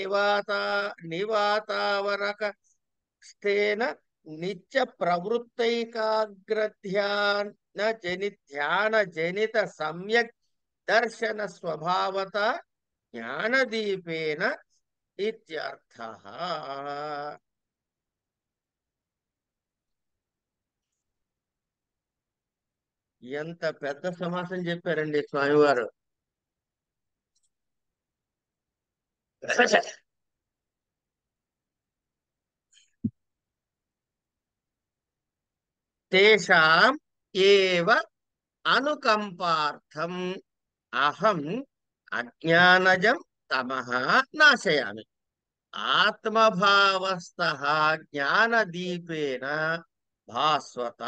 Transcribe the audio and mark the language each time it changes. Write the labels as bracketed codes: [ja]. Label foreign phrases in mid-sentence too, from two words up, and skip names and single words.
[sa] निवातावरक स्तेन नित्य प्रवृत्तैकाग्रध्यान ध्यान जनित सम्यक दर्शन स्वभावता ज्ञानदीपेन इत्यर्थः [te] ఎంత పెద్ద సమాసం చెప్పారండి స్వామివారు. [sa] తేషాం ఏవ అనుకంపార్థం అహం అజ్ఞానజం తమః నాశయామి ఆత్మభావస్థః జ్ఞానదీపేన భాస్వత.